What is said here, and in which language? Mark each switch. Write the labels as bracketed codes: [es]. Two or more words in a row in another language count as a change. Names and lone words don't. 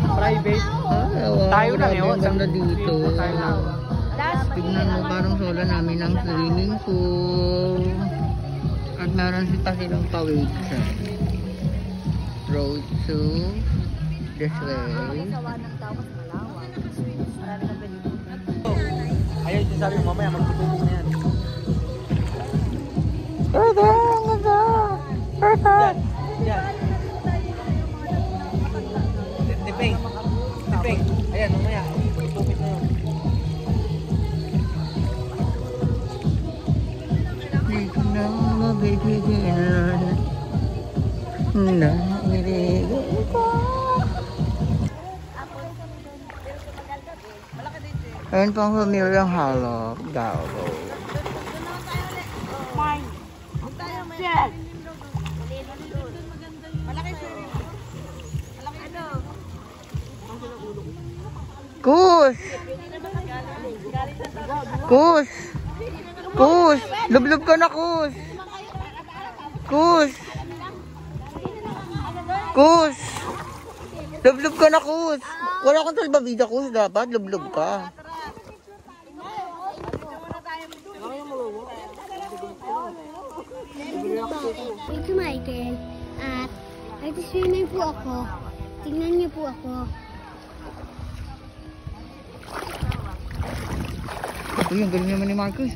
[tl] private. Ay, wow, Tayo lang grabe yun. ang ganda dito. Tayo lang. Tignan mo, parang solo namin ang swimming pool. At meron pa silang pawid sa [en] road to this way. [tl] Ayun, sabi mo mamaya magtutubig na yan. Ganda, ang ganda. Perfect. Yan. Tipeng. Tipeng. Ayan, mamaya. Magtutubig na yun. Dito na mabibigyan na ibigay ko. Ayun pang familiar halop, Galo. Kus! Kus! Kus! Lublub ka na, Kus! Kus! Kus! Lublub ka na, Kus! Wala kang salbabida, Kus. Dapat lublub ka. Ito Michael at nag-swimming po ako. Tingnan niyo po ako. Uy, ang galing naman ni Marcus.